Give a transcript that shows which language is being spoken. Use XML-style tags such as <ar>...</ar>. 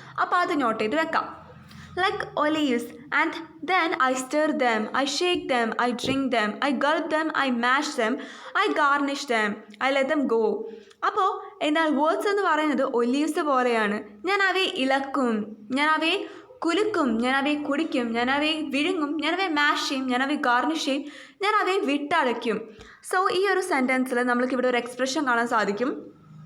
<ml>അപ്പോൾ അത് നോട്ട് ചെയ്ത് വെക്കാം.</ml> <en>Like olives, and then I stir them, I shake them, I drink them, I gulp them, I mash them, I garnish them, I let them go.</en> <ml>അപ്പോൾ എന്നാൽ words എന്ന് പറയുന്നത് olives പോലെയാണ്. ഞാൻ അവയെ ഇളക്കും, ഞാൻ അവയെ കുലുക്കും, ഞാൻ അവയെ കുടിക്കും, ഞാൻ അവയെ വിഴുങ്ങും, ഞാൻ അവയെ മാഷ് ചെയ്യും, ഞാൻ അവയെ ഗാർണിഷ് ചെയ്യും, ഞാൻ അവയെ വിട്ടടയ്ക്കും. സോ ഈ ഒരു സെൻറ്റൻസിൽ നമ്മൾക്കിവിടെ ഒരു എക്സ്പ്രഷൻ കാണാൻ സാധിക്കും.</ml>